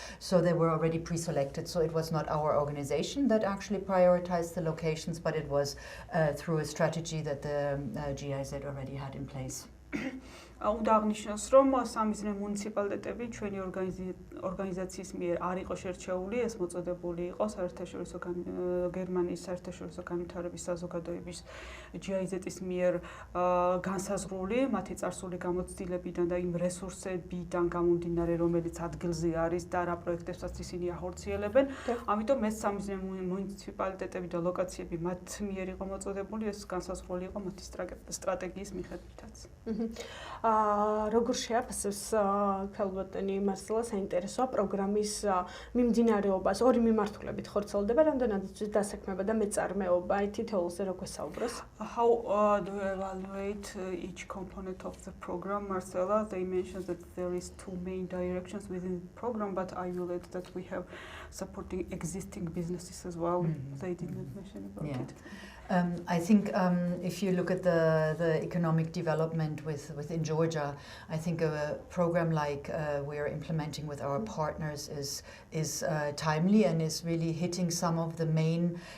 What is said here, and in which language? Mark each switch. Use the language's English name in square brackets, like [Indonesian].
[English] So they were already pre-selected. So it was not our organization that actually prioritized the locations, but it was through a strategy that the GIZ already had in place. [Georgian] უნდა აღნიშნოს, რომ სამიზნე მუნიციპალიტეტები ჩვენი ორგანიზაციის მიერ არ იყო შერჩეული, ეს მოწოდებული იყო საერთაშორისო გერმანიის საერთაშორისო განვითარების საზოგადოების GIZ-ის მიერ განსაზღვრული, მათი წარსული გამოცდილებიდან და იმ რესურსებიდან გამომდინარე, რომელიც ადგილზე არის და რა პროექტებსაც ისინი ახორციელებენ. ამიტომ ეს სამიზნე მუნიციპალიტეტები და ლოკაციები მათ მიერ იყო მოწოდებული, ეს განსაზღვრული იყო მათი სტრატეგიის მიხედვითაც. როგორ შეაფასებს ქალბატონი მარსელა საინტერესოა პროგრამის მიმდინარეობას? ორი მიმართულებით ხორციელდება, რამდენადაც დასაქმება და მეწარმეობა. თითოეულზე რო გვესაუბროს. [English] How do you evaluate each component of the program, Marcela? They mentioned that there is two main directions within the program, but I will add that we have supporting existing businesses as well. They did not mention about it. I think if you look at the economic development within Georgia, I think a program like we are implementing with our partners is timely and is really hitting some of the main